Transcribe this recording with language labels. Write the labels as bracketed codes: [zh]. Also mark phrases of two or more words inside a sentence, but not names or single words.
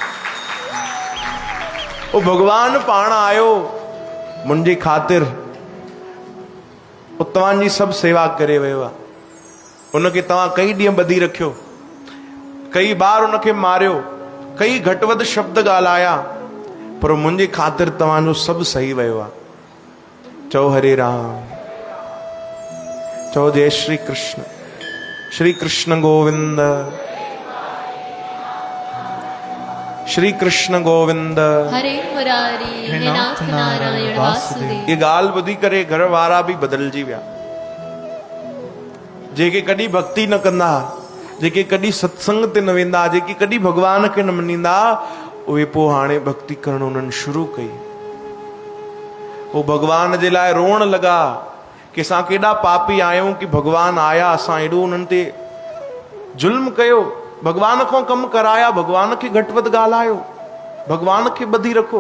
[sd] उहो भॻवानु पाण आयो मुंहिंजी ख़ातिर, उहो तव्हांजी सभु सेवा करे वियो आहे। उनखे तव्हां कई ॾींहं ॿधी रखियो, कई बार उनखे मारियो, कई घटि वधि शब्द ॻाल्हाया, पर मुंहिंजी ख़ातिर तव्हांजो सभु सही वियो आहे। चओ हरे राम, चओ जय श्री कृष्ण, श्री कृष्ण गोविंद, श्री कृष्ण गोविंद, हरे मुरारी हे नाथ नारायण वासुदेव। ये ॻाल्हि ॿुधी करे घर वारा बि बदिलजी विया। जेके कॾहिं भक्ति न कंदा, जेके कॾहिं सत्संग ते न वेंदा, जेके कॾहिं भॻवान खे न मञींदा, उहे पोइ हाणे भक्ति करणु उन्हनि शुरू कई। उहे भॻवान जे लाइ रोअण लॻा कि असां केॾा पापी आहियूं कि भॻवान आया, असां एॾो उन्हनि ते जुल्म कयो, भॻवान खां कमु कराया, भॻवान खे घटि वधि ॻाल्हायो, भॻवान खे ॿधी रखो।